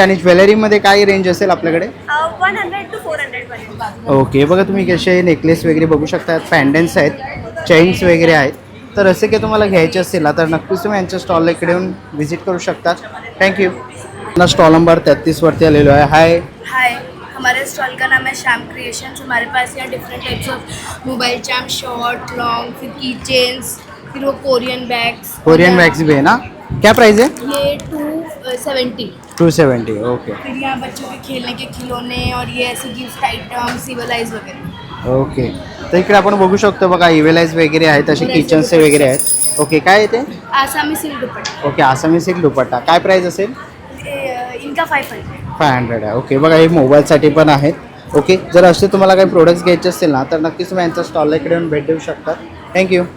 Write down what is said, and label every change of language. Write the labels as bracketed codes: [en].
[mr] आणि ज्वेलरीमध्ये काय रेंज असेल आपल्याकडे? 100 to 400 पर्यंत. [en] Okay. [mr] बघा तुम्ही कसे नेकलेस वगैरे बघू शकता. पॅन्डन्स आहेत, चेन्स वगैरे आहेत. तर असे काही तुम्हाला घ्यायचे असतील ना तर नक्कीच तुम्ही यांच्या स्टॉलला इकडे येऊन व्हिजिट करू शकता. थँक्यू. स्टॉल नंबर 33 वरती आलेलो आहे. [hi] हाय, हमारे स्टॉल का नाम है श्याम क्रिएशंस. हमारे पास यहाँ different types of mobile charm, short, long, फिर की चेन्स, फिर वो कोरियन बैग्स. कोरियन बैग्स भी है ना? क्या प्राइस है? ये 270. 270. ओके. फिर यहाँ बच्चों के खेलने के खिलौने और ये ऐसे गिफ्ट आइटम, सिविलाइज वगैरह. [en] Okay. [mr] तर इकडे आपण बघू शकतो बघा इवेलाइज वगैरे आहेत, असे किचन्सचे वगैरे आहेत. ओके. काय येते? [hi] आसामी सिल्क दुपट्टा. [mr] ओके. आसामी सिल्क दुपट्टा. काय प्राइस असेल? [hi] इनका 500. [mr] 500 आहे. ओके. बघा हे मोबाईलसाठी पण आहेत. ओके. जर असे तुम्हाला काही प्रोडक्ट्स घ्यायचे असतील ना तर नक्कीच तुम्ही यांच्या स्टॉलला इकडे येऊन भेट देऊ शकता. थँक्यू.